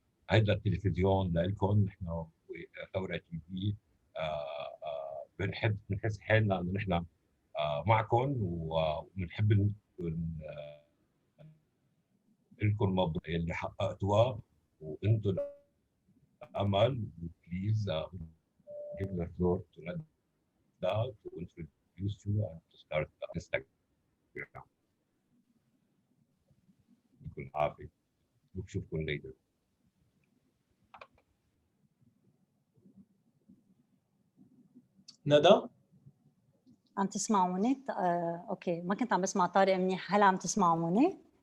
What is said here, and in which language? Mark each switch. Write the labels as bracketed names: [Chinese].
[Arabic] هيدا التلفزيون لكم نحن ثورة تي في. بنحب نحس حالنا انه نحن معكم، وبنحب لكم مبروك اللي حققتوها، وانتم الامل. [English] Please give the floor to Nada to introduce you and to start the Instagram. [Arabic] يكون عافية، بشوفكم later. ندى عم تسمعوني؟ اوكي، ما كنت عم بسمع طارق منيح، هلا عم تسمعوني؟